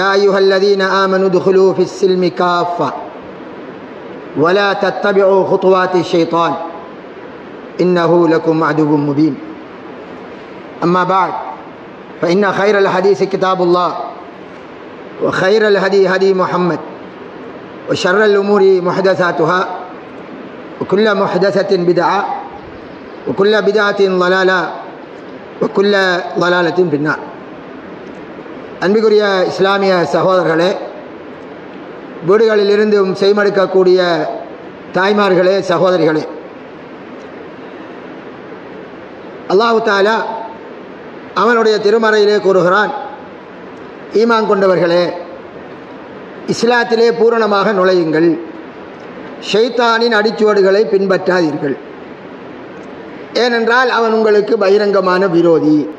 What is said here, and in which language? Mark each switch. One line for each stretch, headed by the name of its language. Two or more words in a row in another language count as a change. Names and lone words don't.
Arabic: أيها الذين آمنوا ادخلوا في السلم كافة ولا تتبعوا خطوات الشيطان إنه لكم عدو مبين أما بعد فإن خير الحديث كتاب الله وخير الهدي هدي محمد وشر الأمور محدثاتها وكل محدثة بدعة وكل بدعة ضلالة وكل ضلالة في النار.
Tamil: அன்பிற்குரிய இஸ்லாமிய சகோதரர்களே, வீடுகளிலிருந்தும் செய்மடுக்கக்கூடிய தாய்மார்களே, சகோதரிகளே,
Arabic: الله تعالى
Tamil: அவனுடைய திருமறையிலே கூறுகிறான், ஈமான் கொண்டவர்களே, இஸ்லாத்திலே பூரணமாக நுழையுங்கள், ஷைத்தானின் அடிச்சுவடுகளை பின்பற்றாதீர்கள், ஏனென்றால் அவன் உங்களுக்கு பகிரங்கமான விரோதி.